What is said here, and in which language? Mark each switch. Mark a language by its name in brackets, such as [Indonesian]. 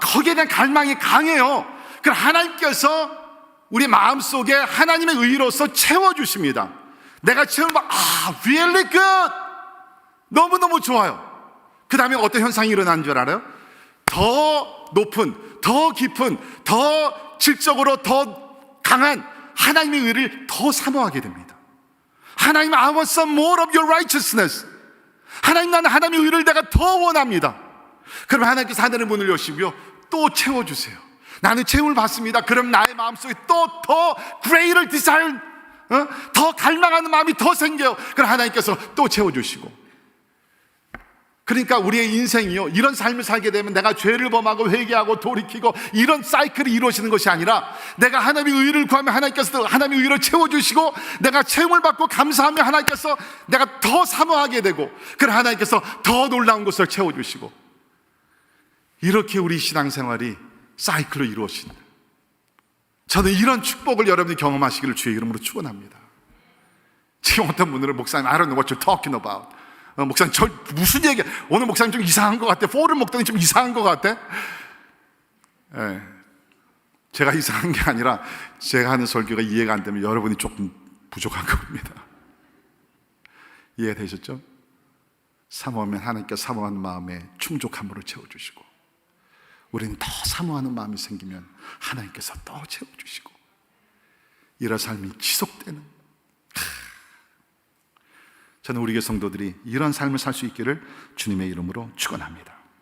[Korean] 거기에 대한 갈망이 강해요. 그럼 하나님께서 우리 마음속에 하나님의 의로서 채워주십니다. 내가 채우면 [English] really good, [Korean] 너무너무 좋아요. 그 다음에 어떤 현상이 일어나는 줄 알아요? 더 높은, 더 깊은, 더 질적으로 더 강한 하나님의 의를 더 사모하게 됩니다. [English] 하나님, I want some more of your righteousness. [Korean] 하나님, 나는 하나님의 의를 내가 더 원합니다. 그럼 하나님께서 하늘의 문을 여시고요, 또 채워주세요. 나는 채움을 받습니다. 그럼 나의 마음속에 또 더 [English] greater desire, [Korean] 더 갈망하는 마음이 더 생겨요. 그럼 하나님께서 또 채워주시고. 그러니까 우리의 인생이요, 이런 삶을 살게 되면 내가 죄를 범하고 회개하고 돌이키고 이런 사이클이 이루어지는 것이 아니라, 내가 하나님의 의를 구하면 하나님께서 하나님의 의를 채워주시고, 내가 채움을 받고 감사하면 하나님께서 내가 더 사모하게 되고, 그럼 하나님께서 더 놀라운 것을 채워주시고, 이렇게 우리 신앙생활이 사이클로 이루어진다. 저는 이런 축복을 여러분이 경험하시기를 주의 이름으로 축원합니다. [English] 지금 어떤 분들은 목사님, I don't know what you're talking about. [Korean] 목사님, 저 무슨 얘기야? 오늘 목사님 좀 이상한 것 같아. 포를 먹더니 좀 이상한 것 같아. 제가 이상한 게 아니라 제가 하는 설교가 이해가 안 되면 여러분이 조금 부족한 겁니다. 이해되셨죠? 사모하면 하나님께서 사모하는 마음에 충족함으로 채워주시고, 우리는 더 사모하는 마음이 생기면 하나님께서 더 채워주시고, 이런 삶이 지속되는, 저는 우리 교회 성도들이 이런 삶을 살 수 있기를 주님의 이름으로 축원합니다.